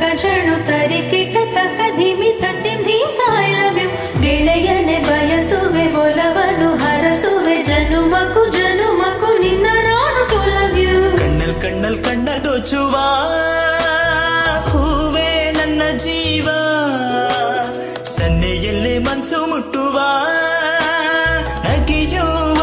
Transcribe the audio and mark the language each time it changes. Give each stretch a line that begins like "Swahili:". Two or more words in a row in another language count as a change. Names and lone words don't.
Kannada: ಜಣು ತರಿಕಿಟ ತಕ ಧಿಮಿ ತದ್ದಿ
English: I love you
Kannada: ಗೆಳೆಯನೆ ಬಯಸುವೆ ಒಲವನ್ನು ಹರಸುವೆ ಜನುಮಕು ನಿನ್ನ ನಾನು
English: to love you
Kannada: ಕಣ್ಣಲ್ ಕಣ್ಣ ದೋಚುವ ಹೂವೇ ನನ್ನ ಜೀವ ಸನ್ನೆಯಲ್ಲೇ ಮನ್ಸು ಮುಟ್ಟುವ ನಗೆಯುವ